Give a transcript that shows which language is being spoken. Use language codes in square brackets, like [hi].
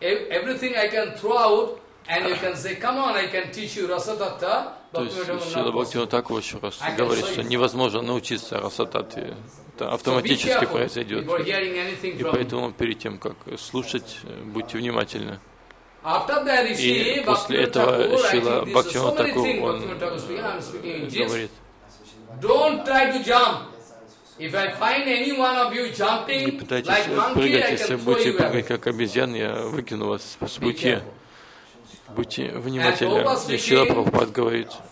[en] Everything I can throw out, and you can say, "Come on, I can teach you Rasatattva." [ru] То есть Шрила Бхактивинода Тхакур еще раз говорит, что невозможно научиться Расататве, это автоматически произойдет. И поэтому перед тем, как слушать, будьте внимательны. И после этого Шрила Бхактивинода Тхакур он говорит: [en] "Don't try to jump." If I find any one of you jumping like monkey, I can throw you. [ru] Не пытайтесь прыгать, если будете прыгать как обезьян, я выкину вас с пути. Будьте внимательны. Шрила Прабхупада говорит.